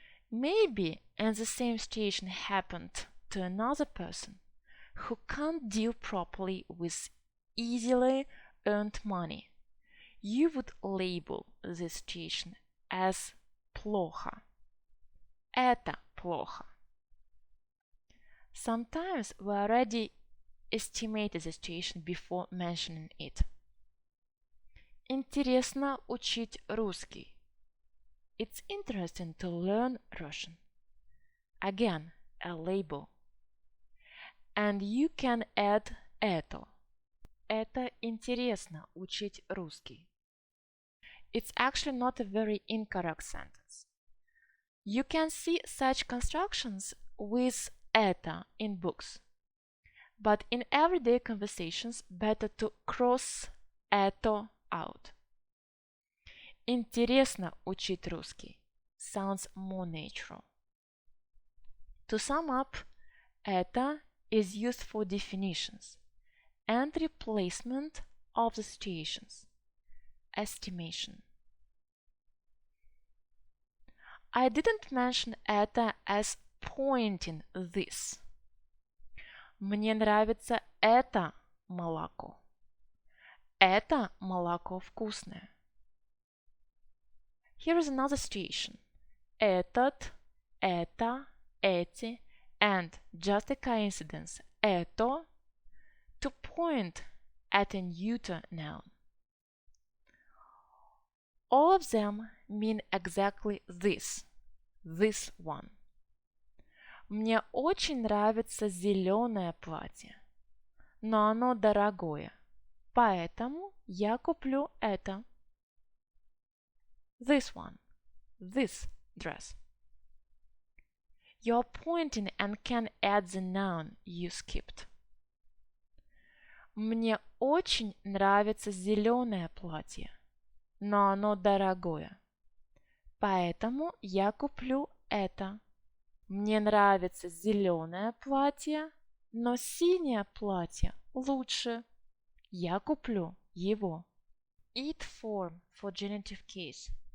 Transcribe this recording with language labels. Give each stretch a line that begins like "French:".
English: Maybe and the same situation happened to another person who can't deal properly with easily earned money. You would label this situation as плохо.
Russian: Это плохо.
English: Sometimes we already estimated the situation before mentioning it.
Russian: Интересно учить русский.
English: It's interesting to learn Russian. Again, a label. And you can add это.
Russian: Это интересно учить русский.
English: It's actually not a very incorrect sentence. You can see such constructions with это in books. But in everyday conversations, better to cross это out.
Russian: Интересно учить русский
English: sounds more natural. To sum up, это is used for definitions and replacement of the situations. Estimation. I didn't mention это as pointing this.
Russian: Мне нравится это молоко. Это молоко вкусное.
English: Here is another situation. Этот, это, эти, and just a coincidence, это, to point at a neuter noun. All of them mean exactly this one.
Russian: Мне очень нравится зеленое платье, но оно дорогое, поэтому я куплю это.
English: This one, this dress. You're pointing and can add the noun you skipped.
Russian: Мне очень нравится зеленое платье, но оно дорогое, поэтому я куплю это. Мне нравится зеленое платье, но синее платье лучше. Я куплю его.
English: It form for genitive case.